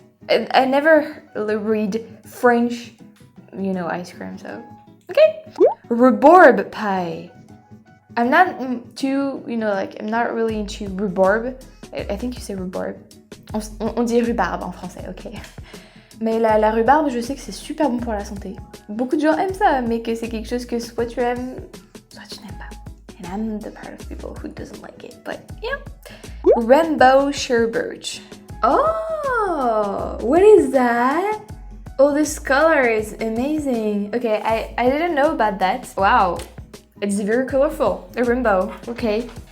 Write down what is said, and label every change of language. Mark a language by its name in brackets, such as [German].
[English] I never read French, you know, ice cream, so okay. Rhubarb pie. I'm not too, you know, like I'm not really into rhubarb. I think you say rhubarb. [French] On dit rhubarbe en français, ok. Mais la rhubarbe, je sais que c'est super bon pour la santé. Beaucoup de gens aiment ça, mais que c'est quelque chose que soit tu aimes, soit tu n'aimes pas. [English] And I'm the part of people who doesn't like it, but yeah. Rainbow sherbet. Oh, what is that? Oh, this color is amazing. Okay, I didn't know about that. Wow, it's very colorful. A rainbow, okay.